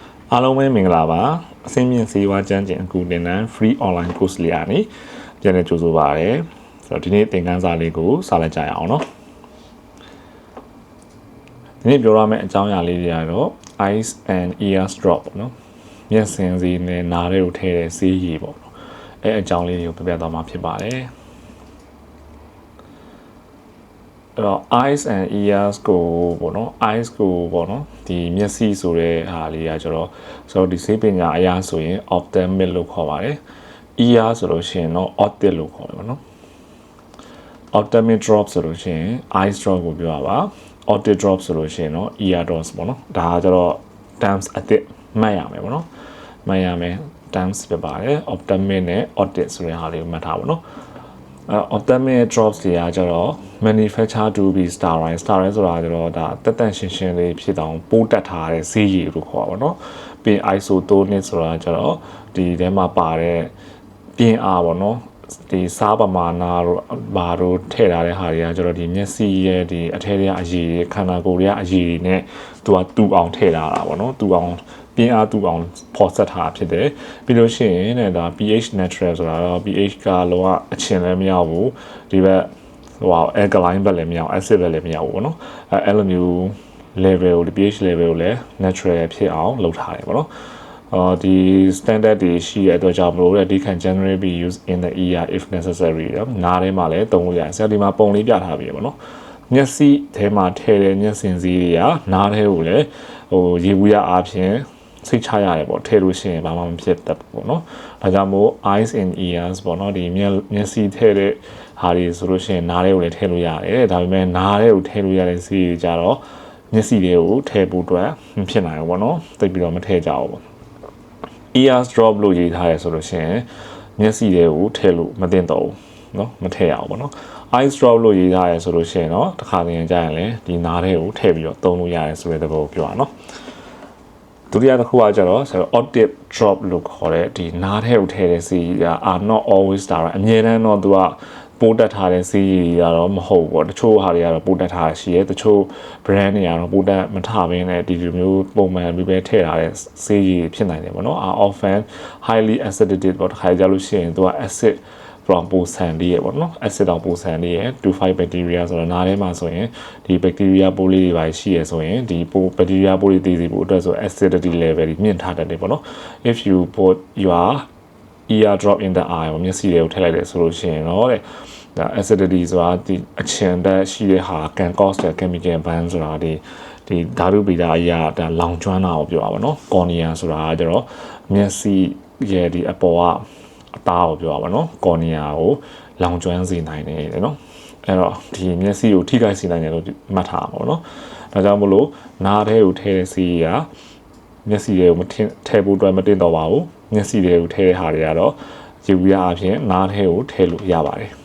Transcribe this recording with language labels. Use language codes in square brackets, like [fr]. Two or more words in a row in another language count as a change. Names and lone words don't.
[my] အားလုံးပဲမင်္ဂလာပါအစင်းမြင့်စေဝါကျန်းကျင်အခုတင်တန်း [en] free online course [my] လေးကနေပြန်လည်ကြိုဆိုပါရစေဆိုတော့ဒီနေ့သင်ခန်းစာလေးကိုစလိုက်ကြရအောင်နော် ဒီနေ့ပြောရမယ့်အကြောင်းအရာလေးတွေကတော့ [en] eyes and ears drop [my] နော်မျက်စင်စီနဲ့နားတွေကိုထည့်တဲ့ဆေးရည်ပေါ့နော်အဲအကြောင်းလေးတွေကိုပြပြသွားမှာဖြစ်ပါတယ်အဲ့တော့ [en] eyes and ears [my] ကိုပေါ့နော် eyes ကိုပေါ့နော်ဒီမျက်စိဆိုတဲ့ဟာလေးကကျတော့ဒီဆေးပညာအရာဆိုရင် ophthalmic လို့ခေါ်ပါတယ် ear ဆိုလို့ရှိရင်တော့ optic လို့ခေါ်တယ်ပေါ့နော် [en] ophthalmic drop [my] ဆိုလို့ရှိရင် [en] eyes drop [my] ကိုပြောတာပါ [en] optic drop [my] ဆိုလို့ရှိရင်တော့ [en] ear drops [my] ပေါ့နော်ဒါကကျတော့ terms အသစ်မှတ်ရမယ်ပေါ့နော်မှတ်ရမယ် terms ဖြစ်ပါတယ် ophthalmic နဲ့ optic ဆိုတဲ့ဟာလေးကိုမှတ်ထားပါတော့ [en] ophthalmic drops [my] တွေကကျတော့ [en] manufacture to be sterile [my] ဆိုတာကျတော့ဒါတက်တန့်ရှင်းရှင်းလေးဖြစ်အောင်ပိုးတက်ထားတဲ့ဆေးရည်လို့ခေါ်ပါတော့ ပြီး isotonic ဆိုတာကျတော့ဒီထဲမှာပါတဲ့ပြင်းအားပေါ့နော်ဒီစားပမာဏတို့ဘာတို့ထည့်ထားတဲ့ဟာတွေကကျတော့ဒီမျက်စိရဲ့ဒီအထည်တွေအရည်ခန္ဓာကိုယ်တွေအရည်နဲ့သူကတူအောင်ထည့်ထားတာပေါ့နော်တူအောင်ပြင်းအား တူအောင်ဖော်ဆက်ထားဖြစ်တယ်ပြီးလို့ရှိရင်တဲ့ဒါ [en] pH natural [my] ဆိုတာတော့ pH ကလောကအချင်းလည်းမရဘူးဒီဘက်ဟို alkaline ဘက်လည်းမရဘူး acid ဘက်လည်းမရဘူးပေါ့နော်အဲ့လိုမျိုး level ဒီ [en] pH level [my] ကိုလည်း natural ဖြစ်အောင်လုပ်ထားတယ်ပေါ့နော်ဒီ standard တွေရှိတဲ့အတွက်ကြောင့်မလို့ [en] they can generally be used in the ear if necessary [my] နားထဲ မှာလည်းသုံးလို့ရတယ်ဆရာဒီမှာပုံလေးပြထားပြီပေါ့နော်မျက်စိထဲမှာထည့်တဲ့မျက်စင်စည်းတွေကနားထဲကိုလည်းရေဘူးရအားဖြင့်စိတ်ချရတယ်ပေါ့ထည့်လို့ရှိရင်ဘာမှမဖြစ်တတ်ဘူးပေါ့နော်ဒါကြောင့်မို့ [en] eyes and ears [my] ပေါ့နော်ဒီမျက်စိထည့်တဲ့ဟာတွေဆိုလို့ရှိရင်နားထဲကိုလည်းထည့်လို့ရတယ်ဒါပေမဲ့နားထဲကိုထည့်လို့ရတဲ့စီးတွေကြတော့မျက်စိတွေကိုထည့်ဖို့အတွက်မဖြစ်နိုင်ဘူးပေါ့နော်တိတ်ပြီးတော့မထည့်ကြဘူးပေါ့ [en] ears drop [my] လို့ရေးထားရဆိုလို့ရှိရင်မျက်စိတွေကိုထည့်လို့မသင့်တော့ဘူးเนาะမထည့်ရအောင်ပေါ့နော် [en] eyes drop [my] လို့ရေးထားရဆိုလို့ရှိရင်တော့တစ်ခါတည်းကြာရင်လည်းဒီနားထဲကိုထည့်ပြီးတော့သုံးလို့ရတယ်ဆိုတဲ့သဘောကိုပြောတာเนาะဒုတိယတစ်ခုကကျတော့ [en] optic drop [my] လို့ခေါ်တဲ့ဒီနားထဲကိုထည့်တဲ့စီက [en] are not always direct [my] အမြဲတမ်းတော့သူက ပိုးတက်ထားတဲ့စီးကတော့မဟုတ်ဘူးပေါ့တချို့ဟာတွေကတော့ပိုးတက်ထားရှိရဲတချို့ brand တွေကတော့ပိုးတက်မထားဘဲနဲ့ဒီလိုမျိုးပုံမှန်ပြီးပဲထည့်ထားတဲ့စီးဖြစ်နိုင်တယ်ပေါ့နော် [en] are often highly acidic [my] ပေါ့တခါကြလို့ရှိရင်သူက [en] acid from [my] ပိုဆ န်လေးရပေါ့နော် acid တော့ပိုဆန်လေးရ [en] to fight bacteria [my] ဆိုတော့နားထဲမှာဆိုရင်ဒီ bacteria ပိုးလေးတွေပါရှိရဆိုရင်ဒီပိုး bacteria ပိုးတွေတည်စီဖို့အတွက်ဆို [en] acidity level [my] တွေမြင့်ထားတတ်တယ်ပေါ့နော် if [en] you put your ear drop in the eye [my] မျက်စိတွေကိုထည့်လိုက်တယ်ဆိုလို့ရှိရင်တော့တဲ့ဒါ acidity ဆိုတာဒီအချင်တက်ရှိတဲ့ဟာ [en] can cause the chemical burn [my] ဆိုတာဒီဓာတုဗေဒအရာဒါလောင်ကျွမ်းတာကိုပြောတာပေါ့နော် cornea ဆိုတာကကျတော့မျက်စိရဲ့ဒီအပေါ်ကအသားကိုပြောတာပေါ့နော် cornea ကိုလောင်ကျွမ်းစေနိုင်တယ်တဲ့နော်အဲ့တော့ဒီမျက်စိကိုထိခိုက်စေနိုင်တယ်လို့မှတ်ထားပါပေါ့နော်ဒါကြောင့်မို့လို့နားထဲကိုထည့်တဲ့စီးကမျက်စိတွေကိုမထည့်ဖို့အတွက်မတင်တော့ပါဘူးမျက်စိတွေကိုထည့်တဲ့ဟာတွေကတော့ရေဘူးရအပြင်နားထဲကိုထည့်လို့ရပါတယ်